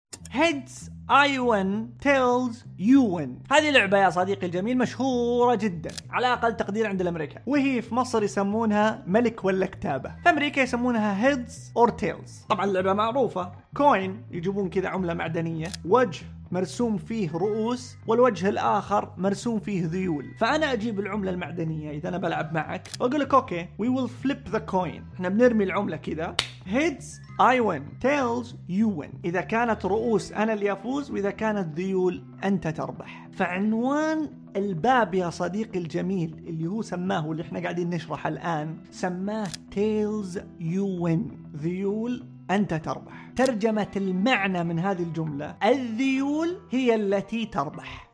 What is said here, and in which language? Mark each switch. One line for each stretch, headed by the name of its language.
English: Heads I win, tails you win.
Arabic: هذه لعبة يا صديقي الجميل مشهورة جدا، على أقل تقدير عند الأمريكا، وهي في مصر يسمونها ملك ولا كتابة، في أمريكا يسمونها
English: heads or tails.
Arabic: طبعا اللعبة معروفة، كوين يجيبون كذا عملة معدنية، وجه مرسوم فيه رؤوس والوجه الآخر مرسوم فيه ذيول. فأنا أجيب العملة المعدنية إذا أنا بلعب معك وأقولك أوكي،
English: we will flip the coin،
Arabic: إحنا بنرمي العملة كذا.
English: Heads I win, tails you win.
Arabic: إذا كانت رؤوس أنا اللي أفوز، وإذا كانت ذيول أنت تربح. فعنوان الباب يا صديقي الجميل اللي هو سماه واللي إحنا قاعدين نشرح الآن سماه
English: tails you win،
Arabic: ذيول أنت تربح. ترجمة المعنى من هذه الجملة: الذيول هي التي تربح.